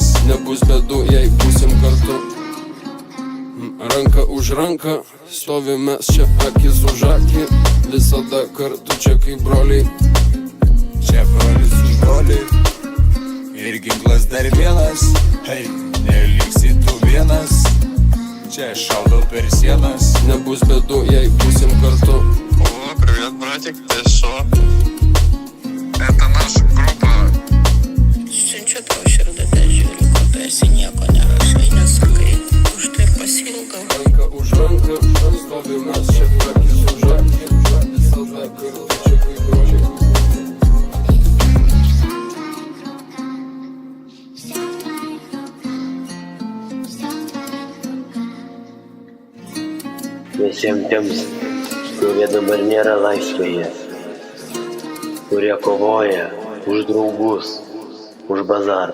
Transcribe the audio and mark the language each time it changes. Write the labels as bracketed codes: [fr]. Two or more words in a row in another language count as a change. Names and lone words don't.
[lt] Nebus bėdų, jei būsim kartu. Ranka už ranką, stovime čia akis už akį. Visada kartu čia kaip broliai. Čia brolis už brolį ir ginklas dar vienas. Hei, neliksi tu vienas. Čia šaudau per sienas. Nebus bėdų, jei būsim kartu. [ru] О, привет, братик, ты шо? Это наша группа. [lt] Siunčiu tau širdutę, žiūriu, kad tu esi nieko nerašai, nesakai. Už tai ir pasiilgau. Ranka už ranką, stovime čia akis už akį. Visada kartu čia kaip broliai. Visiems tiems, kurie dabar nėra laisvėje, kurie kovoja už draugus, už bazarą.